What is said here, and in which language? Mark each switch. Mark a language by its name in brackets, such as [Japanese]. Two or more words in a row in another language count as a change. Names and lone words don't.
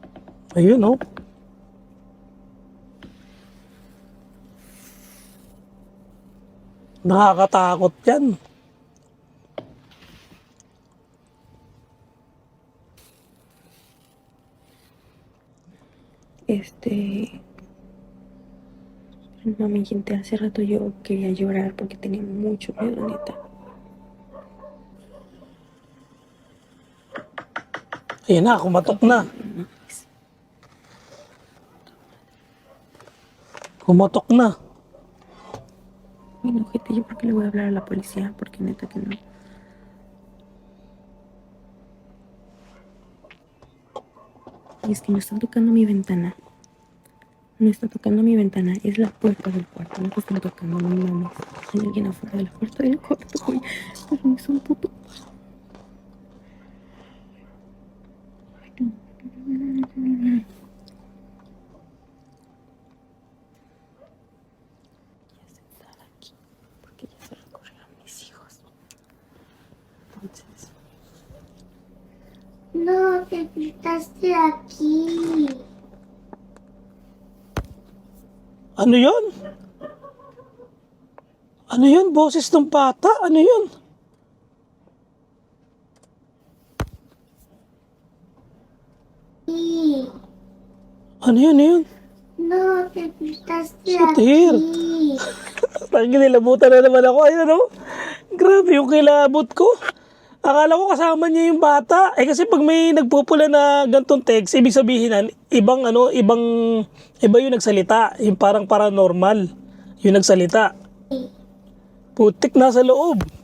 [Filipino] Ayun, oh. Nakakatakot yan. Mami, [Spanish] gente, hace rato yo quería llorar porque tenía mucho miedo, neta. [Filipino] Ayan na, kumatok na. Kumatok na. Ay, [Spanish] no, gente, ¿yo por qué le voy a hablar a la policía? Porque neta que no. Y es que me están tocando mi ventana. No está tocando mi ventana, es la puerta del cuarto. No te están tocando, no mames. Hay alguien afuera de la puerta del cuarto, güey. Pero es un puto. Ay, no. Ya se está aquí, porque ya se recorrieron mis hijos. Entonces. No, te quitaste aquí. [Filipino] Ano yun? Ano yun? Boses ng bata? Ano yun? Ano yun? Ano yun? [Spanish] No, te quitaste Sutir. aquí. [Filipino] Parang kinilabutan na naman ako. Ayun, no? Grabe yung kilabot ko. Akala ko kasama niya yung bata. Eh kasi pag may nagpupula na gantong text, ibig sabihin iba yung nagsalita. Yung parang paranormal. Yung nagsalita. Putik nasa loob.